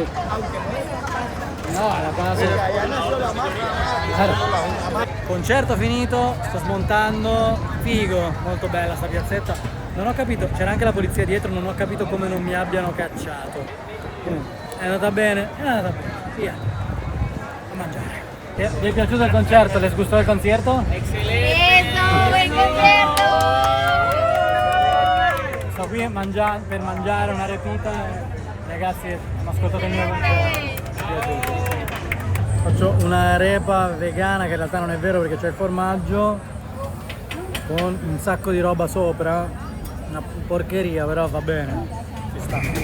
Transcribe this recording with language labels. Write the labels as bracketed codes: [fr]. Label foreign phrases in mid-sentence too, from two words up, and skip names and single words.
[es] No, la paz. [it] Concerto finito, sto smontando, figo, molto bella sta piazzetta. Non ho capito, c'era anche la polizia dietro, non ho capito come non mi abbiano cacciato. È andata bene, via, a mangiare. Vi è piaciuto il concerto? [es] Les gustó [it] il concerto? [es] Excelente! Buen concerto! [it] Sto qui per mangiare una repita e ragazzi hanno ascoltato il mio concerto. Faccio una repa vegana che in realtà non è vero perché c'è il formaggio con un sacco di roba sopra, una porcheria però va bene, ci sta.